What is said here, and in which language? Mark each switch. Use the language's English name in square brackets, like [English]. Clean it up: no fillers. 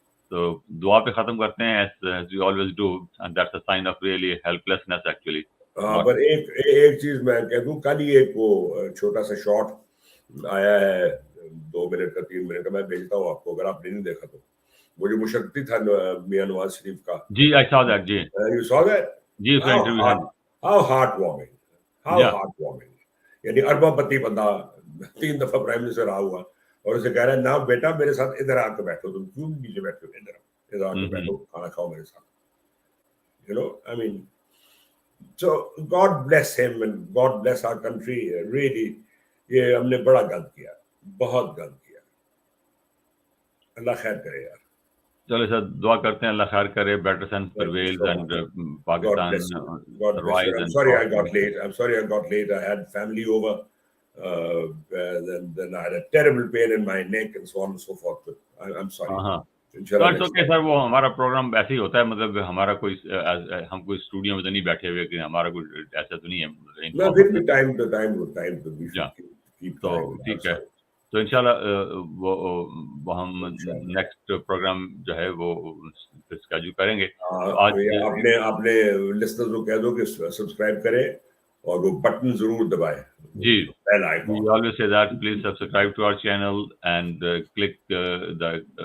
[Hindi] तो दुआ पे खत्म करते हैं, [English] as we always do, and that's a sign of really helplessness actually. [Hindi] पर एक चीज मैं कह दूं, कल ही एक वो छोटा सा शॉट आया है, 2 मिनट का 3 मिनट का, मैं भेजता हूँ आपको, अगर आपने नहीं देखा तो. वो जो मुशक्कती था मियां नवाज शरीफ का. [English] जी, I saw that. जी, you saw that? [Hindi] जी, उसका इंटरव्यू है. [English] How heartwarming, heartwarming. [Hindi] यानी अरबपति बंदा 3 दफा प्राइम मिनिस्टर रहा हुआ, और उसे कह रहा है ना बेटा मेरे साथ इधर आके बैठो, तुम क्यों नीचे बैठो, इधर आके बैठो, खाना खाओ मेरे साथ. [English] You know, I mean, so God bless him and God bless our country. [Hindi] Really, ये हमने बड़ा गलत किया, बहुत गलत किया. अल्लाह खैर करे यार. चलो सर, दुआ करते हैं अल्लाह खैर करे, [English] better sense prevails and Pakistan survives. I'm sorry I got late. I had family over. Then I had a terrible pain in my neck and so on and so forth. But I'm sorry. That's okay [Hindi] sir, वो हमारा programme ऐसे ही होता है, मतलब हमारा कोई हम कोई स्टूडियो में तो नहीं बैठे हुए, कि हमारा कोई ऐसा तो नहीं है. [English] No, give me time to be. [Hindi] तो ठीक है, तो इंशाल्लाह वो हम नेक्स्ट प्रोग्राम जो है वो स्केड्यूल करेंगे. आज आपने लिस्टर्स को कह दो कि सब्सक्राइब करें और वो बटन जरूर दबाएं. जी, bell icon. [English] We always say that please subscribe to our channel and click the bell.